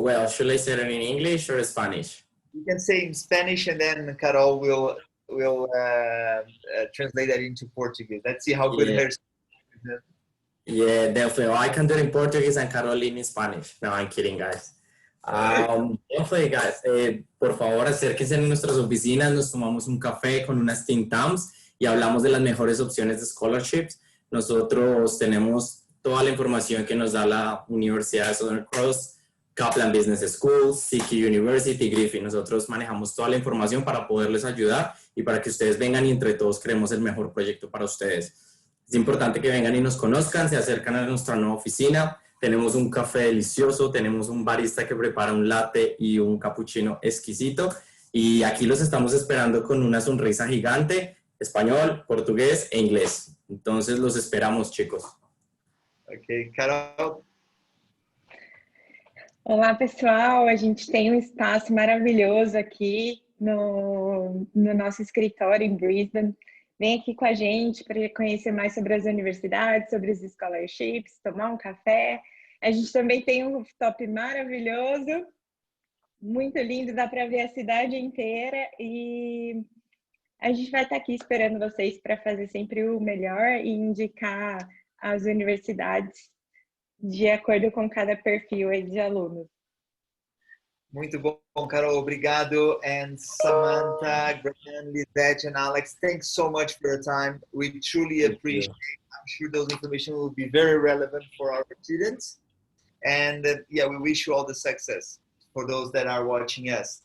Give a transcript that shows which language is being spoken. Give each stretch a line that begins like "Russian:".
English: Well, should I say it in English or Spanish? You can say in Spanish, and then Carol will translate that into Portuguese. Let's see how good her. Yeah, definitely. I can do it in Portuguese and Carol in Spanish. No, I'm kidding, guys. Definitely, guys.
Spanish: Por favor, acérquense en nuestras oficinas. Nos tomamos un café con unas
English: think tanks
Spanish: y hablamos de las mejores opciones de scholarships. Nosotros tenemos toda la información que nos da la Universidad de Southern Cross, Kaplan Business School, CQU University, Griffith. Nosotros manejamos toda la información para poderles ayudar y para que ustedes vengan y entre todos creemos el mejor proyecto para ustedes. Es importante que vengan y nos conozcan, se acercan a nuestra nueva oficina. Tenemos un café delicioso, tenemos un barista que prepara un latte y un cappuccino exquisito. Y aquí los estamos esperando con una sonrisa gigante, español, portugués e inglés. Entonces los esperamos, chicos.
English: Ok, Carol.
Portuguese: Olá, pessoal. A gente tem um espaço maravilhoso aqui no nosso escritório em Brisbane. Vem aqui com a gente para conhecer mais sobre as universidades, sobre os scholarships, tomar um café. A gente também tem um rooftop maravilhoso, muito lindo, dá para ver a cidade inteira e a gente vai estar aqui esperando vocês para fazer sempre o melhor e indicar as universidades de acordo com cada perfil aí de alunos. Muito bom, Carol. Obrigado.
English: And Samantha, Graham, Lisette, and Alex, thanks so much for your time. We truly appreciate it. I'm sure those information will be very relevant for our students. And yeah, we wish you all the success for those that are watching us.